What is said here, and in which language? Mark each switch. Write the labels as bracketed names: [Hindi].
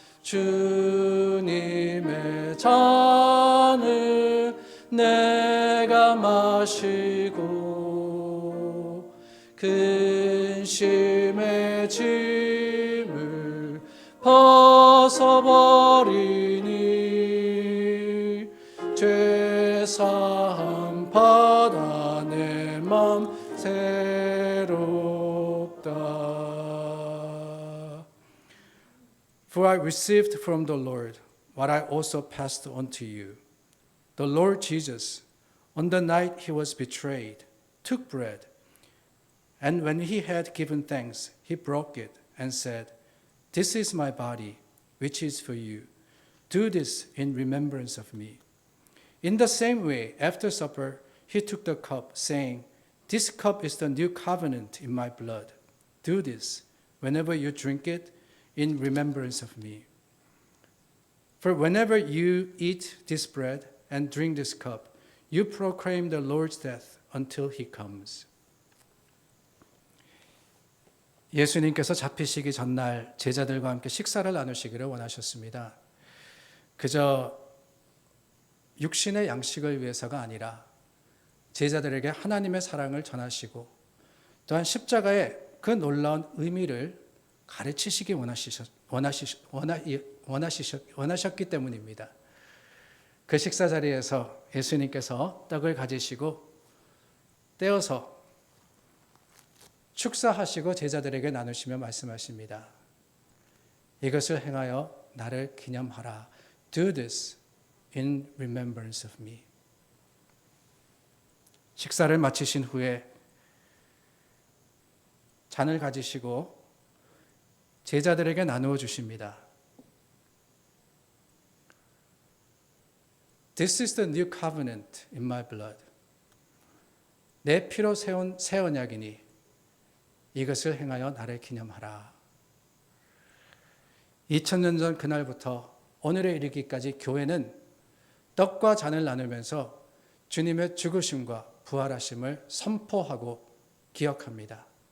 [Korean] 주님의 잔을 내가 마시고 근심의 짐을 벗어버리니 죄사함 받아 내 맘 새롭다. [English] For I received from the Lord what I also passed on to you. The Lord Jesus, on the night he was betrayed, took bread, and when he had given thanks, he broke it and said, "This is my body, which is for you. Do this in remembrance of me." In the same way, after supper, he took the cup, saying, "This cup is the new covenant in my blood. Do this whenever you drink it in remembrance of me. For whenever you eat this bread and drink this cup, you proclaim the Lord's death until he comes." [Korean] 예수님께서 잡히시기 전날 제자들과 함께 식사를 나누시기를 원하셨습니다. 그저 육신의 양식을 위해서가 아니라 제자들에게 하나님의 사랑을 전하시고 또한 십자가의 그 놀라운 의미를 가르치시기 원하셨기 때문입니다. 그 식사 자리에서 예수님께서 떡을 가지시고 떼어서 축사하시고 제자들에게 나누시며 말씀하십니다. 이것을 행하여 나를 기념하라. [English] Do this in remembrance of me. [Korean] 식사를 마치신 후에 잔을 가지시고 제자들에게 나누어 주십니다. [English] This is the new covenant in my blood. [Korean] 내 피로 세운 새 언약이니 이것을 행하여 나를 기념하라. 2000년 전 그날부터 오늘에 이르기까지 교회는 떡과 잔을 나누면서 주님의 죽으심과 부활하심을 선포하고 기억합니다.